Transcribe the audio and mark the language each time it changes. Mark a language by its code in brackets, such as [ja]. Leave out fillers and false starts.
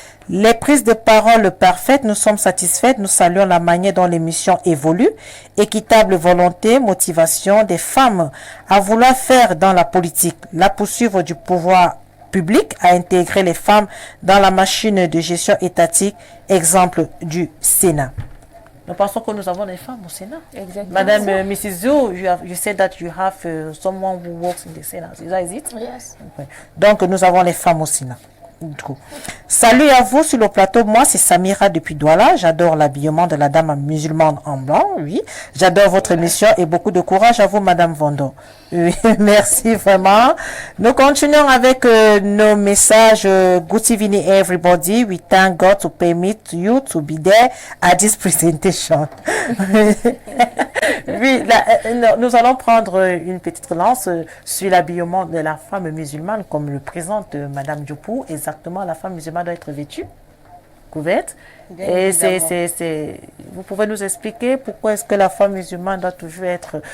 [fr] Les prises de parole parfaites, nous sommes satisfaits, nous saluons la manière dont l'émission évolue, équitable volonté, motivation des femmes à vouloir faire dans la politique, la poursuivre du pouvoir public, à intégrer les femmes dans la machine de gestion étatique, exemple du Sénat. Nous pensons que nous avons des femmes au Sénat. Exactement. [en] Madame Mrs. Zhou, you said that you have someone who works in the Senate. Is it? Yes. Okay. [fr] Donc, nous avons les femmes au Sénat. Salut à vous sur le plateau. Moi, c'est Samira depuis Douala. J'adore l'habillement de la dame musulmane en blanc. Oui. J'adore votre émission et beaucoup de courage à vous, Madame Vondo. Oui, merci vraiment. Nous continuons avec nos messages. [en] Good evening, everybody. We thank God to permit you to be there at this presentation. [fr] Oui, nous allons prendre une petite relance sur l'habillement de la femme musulmane, comme le présente Madame Diopou. Exactement, la femme musulmane doit être vêtue, couverte. Et vous pouvez nous expliquer pourquoi est-ce que la femme musulmane doit toujours être...